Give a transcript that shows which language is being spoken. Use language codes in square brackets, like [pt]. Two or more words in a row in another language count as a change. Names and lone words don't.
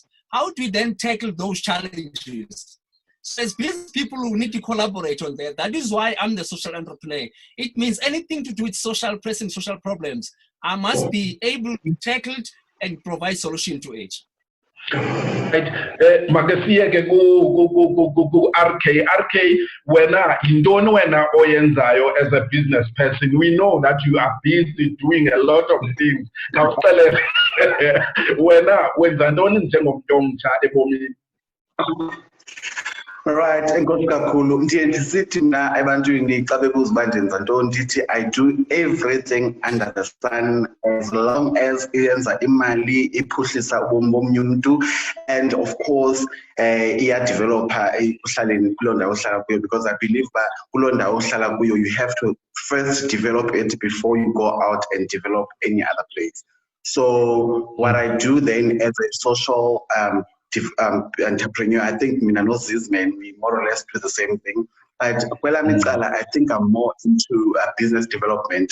[en] How do we then tackle those challenges? So as business people who need to collaborate on that, that is why I'm the social entrepreneur. It means anything to do with pressing social problems, I must be able to tackle it and provide solution to it. Right. [xh] Makasiye ke ku RK wena oyenzayo [en] as a business person. We know that you are busy doing a lot of things. [xh] wena wenza ntoni njengomuntu omtsha ebomini? Right, enkosi kakhulu. Ndiye ndisithi mna ebantwini xa bebuza uba ndenza ntoni ndithi [en] I do everything under the sun as long [xh] as iyenza imali, iphuhlisa ubomi bomnye umntu, [en] and of course [xh] iyadevelopha uhlaleni kuloo ndawo uhlala kuyo, [en] because I believe [xh] uba kuloo ndawo uhlala kuyo [en] you have to first develop it before you go out and develop any other place. So what I do then as a social entrepreneur, I think [xh] mina no Zizman, [en] we more or less do the same thing. But I think I'm more into business development.